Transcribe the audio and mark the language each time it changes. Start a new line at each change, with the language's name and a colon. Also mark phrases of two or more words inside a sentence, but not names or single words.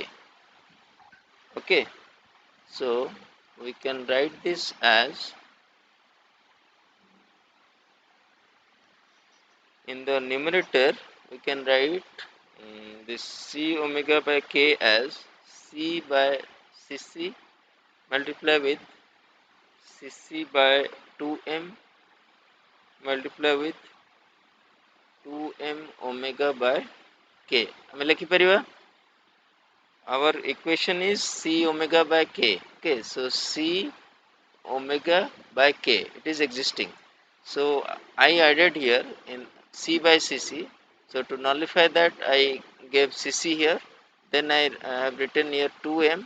English: Okay, so we can write this as, in the numerator we can write this c omega by k as c by cc multiply with cc by 2m multiply with 2m omega by k.
Odia: ଆମେ ଲେଖିପାରିବା,
English: our equation is c omega by k. Okay, so c omega by k, it is existing, so I added here in c by cc. So to nullify that, I gave cc here, then I have written here 2m.